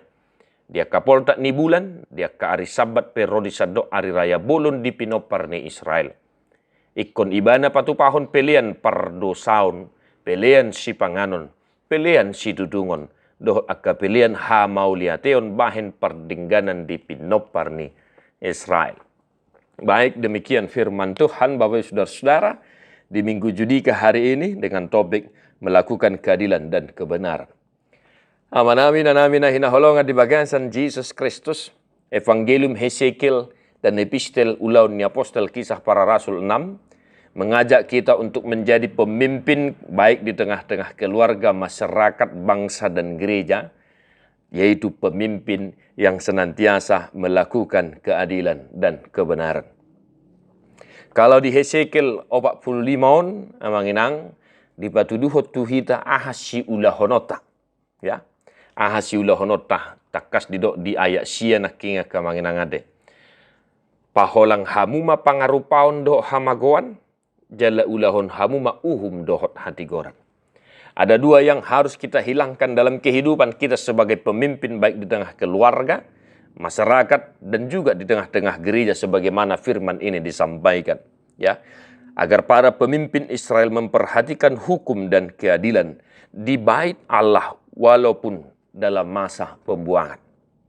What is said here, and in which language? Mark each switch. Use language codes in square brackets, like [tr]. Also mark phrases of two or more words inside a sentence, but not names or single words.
[bbc] Dia kapol tak ni bulan, dia ka ari sabat perodi sadok ari raya bolon di pinopar ni Israel. Ikon ibana patupahon pelian pardosaon, pelian si panganon, pelian si tutungon, doh akka pelian ha mauliateon bahen perdengganan di pinopar ni Israel. [id] Baik, demikian firman Tuhan Bapak Saudara-saudara di Minggu Judika hari ini dengan topik melakukan keadilan dan kebenaran. [bbc] Amin na hinaholongan di bagasan Jesus Kristus, [id] Evangelium Hesekiel dan Epistel [bbc] Ulaun ni Apostel [id] Kisah Para Rasul 6 mengajak kita untuk menjadi pemimpin baik di tengah-tengah keluarga, masyarakat, bangsa dan gereja, yaitu pemimpin yang senantiasa melakukan keadilan dan kebenaran. Kalau di [bbc] Hesekiel 45 on amanginang dipatuduhot tuhita ahasi ulahonota, ya. Ahasi ulahonota takas di ayat sia nakinga kamanginang ade. Paholang hamuma pangarupaon do hamagoan, jala ulahon hamuma uhum dohot hatigoran. [id] Ada dua yang harus kita hilangkan dalam kehidupan kita sebagai pemimpin baik di tengah keluarga, masyarakat dan juga di tengah-tengah gereja sebagaimana firman ini disampaikan, ya. Agar para pemimpin Israel memperhatikan hukum dan keadilan di bait Allah walaupun dalam masa pembuangan.